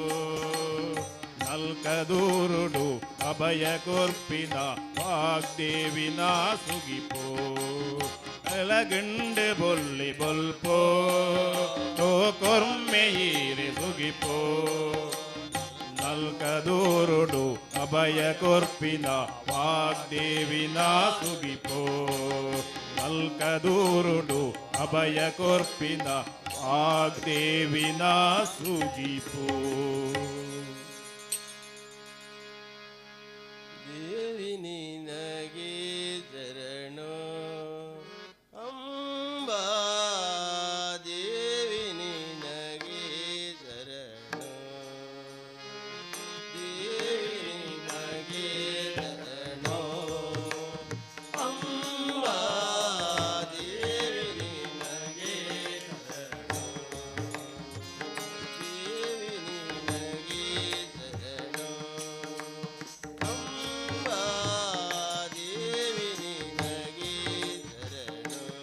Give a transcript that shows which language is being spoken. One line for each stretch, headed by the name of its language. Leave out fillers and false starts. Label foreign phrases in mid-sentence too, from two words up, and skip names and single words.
Tulu: ನಲ್ಕದೂರುಡು ಅಭಯ ಕೊರ್ಪಿನ ವಾಗ್ದೇವಿನ ಸುಗಿಪೋ ಬೆಳಗುಂಡು ಬೊಲ್ಲಿ ಬೊಲ್ಪೋ ಕೊರ್ಮೆ ಈರೆ ಸುಗಿಪೋ ನಲ್ಕದೂರುಡು ಅಭಯ ಕೊರ್ಪಿನ ವಾಗ್ದೇವಿನ ಸುಗಿಪೋ ನಲ್ಕದೂರುಡು ಅಭಯ ಕೊರ್ಪಿನ ವಾಗ್ದೇವಿನ ಸುಗಿಪೋ
Kannada: ದೇವಿ ನಿನಗೆ ಶರಣು ಅಂಬಾ ದೇವಿ ನಿನಗೆ ಶರಣು ದೇವಿ ನಿನಗೆ ಶರಣು ಅಂಬಾ ದೇವಿ ನಿನಗೆ ಶರಣು ದೇವಿ ನಿನಗೆ ಶರಣು ಅಂಬಾ ದೇವಿ ನಿನಗೆ ಶರಣು